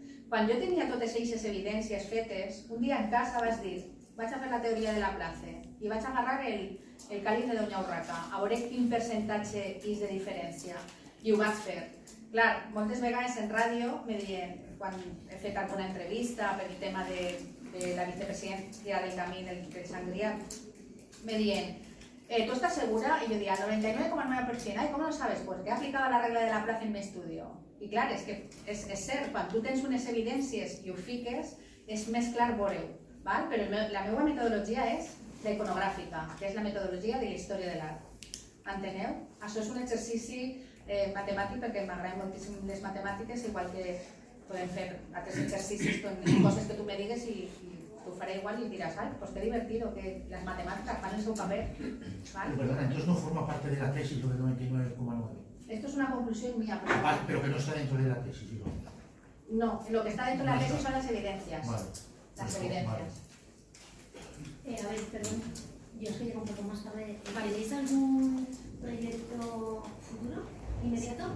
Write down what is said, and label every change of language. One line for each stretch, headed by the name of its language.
Catalan: Quan jo tenia totes aquestes evidències fetes, un dia en casa vaig dir, vaig a fer la teoria de Laplace i vaig agarrar el càliz de Doña Urraca, a veure quin percentatge és de diferència, i ho vaig fer. Clar, moltes vegades en ràdio me diuen, quan he fet alguna entrevista per el tema de la vicepresidència del Camí del Sangrià, me diuen,
Spanish: ¿Tú estás segura? Y yo diría, 99,9%. Ay, ¿cómo lo sabes? Pues que he aplicado la regla de la plaza en mi estudio.
Catalan: I clar, és que és cert, quan tu tens unes evidències i ho fiques, és més clar veure-ho, val? Però la meva metodologia és la iconogràfica, que és la metodologia de la història de l'art. Enteneu? Això és un exercici matemàtic perquè m'agraden moltíssim les matemàtiques, igual que podem fer altres exercicis con coses que tu me digues i tu faré igual y dirás, ay, pues qué divertido que las matemáticas van en su papel.
Spanish: ¿Vale? Perdona, entonces no forma parte de la tesis lo de 99,9. Esto es una conclusión mía. Pero que no está dentro de la tesis, digo. No, lo que está dentro de la tesis son las evidencias. Vale. Las evidencias. A ver, perdón, yo es que llego un poco más tarde. ¿Tenéis algún proyecto futuro, inmediato?